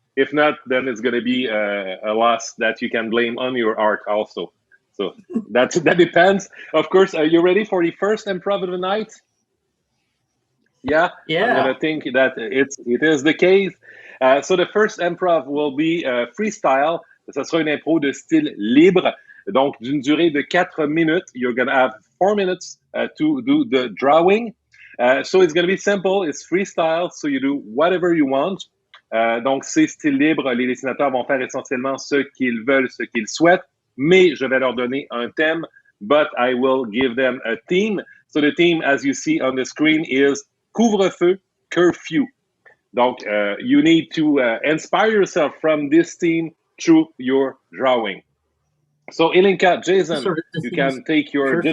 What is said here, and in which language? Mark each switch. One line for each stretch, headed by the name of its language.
English: If not, then it's going to be a loss that you can blame on your art also. So that depends. Of course, are you ready for the first improv of the night? Yeah? Yeah. I'm going to think that it is the case. So the first improv will be freestyle.
French: Ça sera une impro de style libre. Donc, d'une durée de 4 minutes.
English: You're going to have 4 minutes to do the drawing. So it's going to be simple. It's freestyle, so you do whatever you want.
French: Donc, c'est style libre. Les dessinateurs vont faire essentiellement ce qu'ils veulent, ce qu'ils souhaitent. Mais je vais leur donner un thème,
English: but I will give them a theme. So the theme, as you see on the screen, is couvre-feu, curfew. Donc, you need to inspire yourself from this theme through your drawing. So, Ilinca, Jason, you can take your curfew?